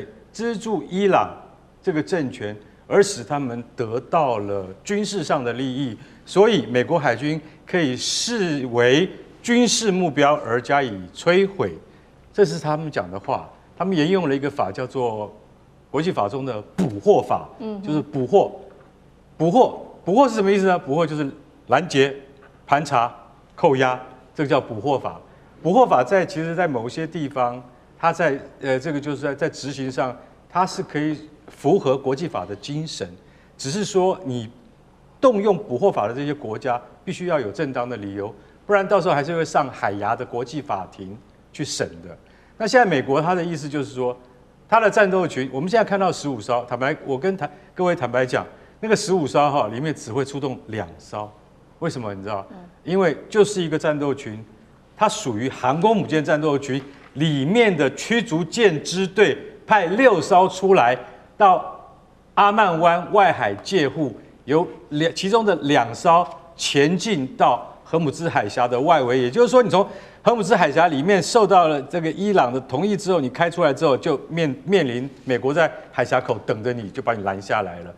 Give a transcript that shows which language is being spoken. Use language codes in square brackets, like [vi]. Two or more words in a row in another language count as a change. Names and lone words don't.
[zh] 資助伊朗這個政權，而使他們得到了軍事上的利益，所以美國海軍可以視為軍事目標而加以摧毀，這是他們講的話。他們沿用了一個法，叫做國際法中的捕獲法，就是捕獲。捕獲是什麼意思呢？捕獲就是攔截、盤查、扣押，這個叫捕獲法。捕獲法其實在某些地方，它在這個就是在執行上，它是可以符合國際法的精神，只是說你動用捕獲法的這些國家必須要有正當的理由，不然到時候還是會上海牙的國際法庭去審的。那現在美國他的意思就是說，他的戰鬥群，我們現在看到15艘，我跟各位坦白講，那個15艘裡面只會出動2艘，為什麼你知道？因為就是一個戰鬥群，它屬於航空母艦戰鬥群裡面的驅逐艦支隊，派6艘出來到阿曼灣外海界護，由其中的2艘前進到荷姆茲海峽的外圍，也就是說，你從荷姆茲海峽裡面受到了這個伊朗的同意之後，你開出來之後，就面臨美國在海峽口等着你，就把你攔下來了。